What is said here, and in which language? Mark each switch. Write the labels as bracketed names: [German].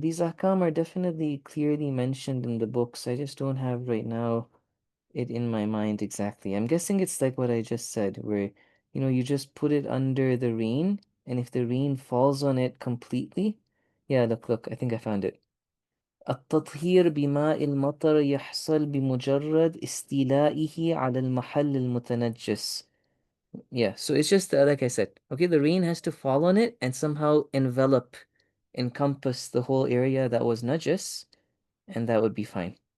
[English] These ahkam are definitely clearly mentioned in the books. I just don't have right now it in my mind exactly. I'm guessing it's like what I just said, where you just put it under the rain, and if the rain falls on it completely, yeah, look, I think I found it. [Arabic] التطهير بماء المطر يحصل بمجرد استيلائه على المحل المتنجس. [English] Yeah, so it's just like I said, okay, the rain has to fall on it and somehow encompass the whole area that was najis, and that would be fine.